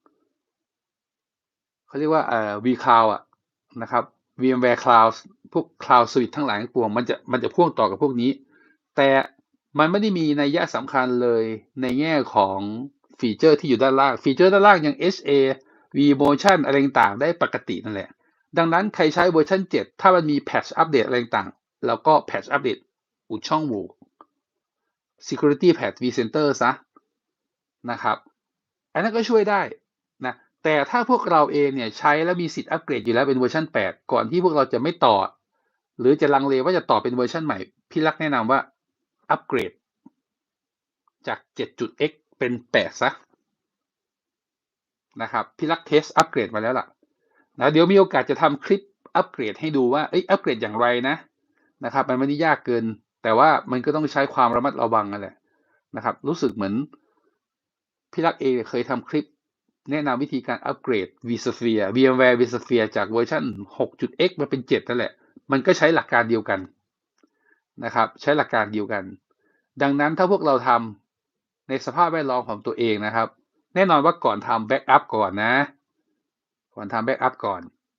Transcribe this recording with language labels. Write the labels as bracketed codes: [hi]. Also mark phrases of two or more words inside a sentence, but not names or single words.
[th] เขาเรียกว่าvCloud อ่ะนะครับ VMware Cloud พวก Cloud Suite ทั้งหลายทั้งปวงมันจะพ่วงต่อกับพวกนี้แต่มันไม่ได้มีนัยยะสำคัญเลยในแง่ ของฟีเจอร์ที่อยู่ด้านล่างฟีเจอร์ด้านล่างยัง HA vMotion อะไรต่างๆได้ปกตินั่นแหละดังนั้นใครใช้เวอร์ ชัน7ถ้ามันมีแพทช์อัปเดตอะไรต่างๆแล้วก็แพทช์อัปเดตอุดช่องโหว่ [en] security patch vCenter [th] ซะนะครับอันนั้นก็ช่วยได้นะแต่ถ้าพวกเราเองเนี่ยใช้แล้วมีสิทธิ์อัปเกรดอยู่แล้วเป็นเวอร์ชัน8ก่อนที่พวกเราจะไม่ต่อหรือจะลังเลว่าจะต่อเป็นเวอร์ชันใหม่พี่รักแนะนำว่าอัปเกรดจาก 7.x เป็น8ซะ นะครับพี่รักเทสอัปเกรดมาแล้วล่ะนะเดี๋ยวมีโอกาสจะทำคลิปอัปเกรดให้ดูว่าอัปเกรดอย่างไรนะครับมันไม่ได้ยากเกินแต่ว่ามันก็ต้องใช้ความระมัดระวังนั่นแหละ นะครับรู้สึกเหมือนพี่รักเองเคยทำคลิปแนะนำวิธีการอัปเกรด vSphere VMware vSphere จากเวอร์ชัน 6.x มาเป็น 7 นั่นแหละมันก็ใช้หลักการเดียวกันนะครับใช้หลักการเดียวกันดังนั้นถ้าพวกเราทำในสภาพแวดล้อมของตัวเองนะครับแน่นอนว่าก่อนทำแบ็กอัพก่อนนะก่อนทำแบ็กอัพก่อน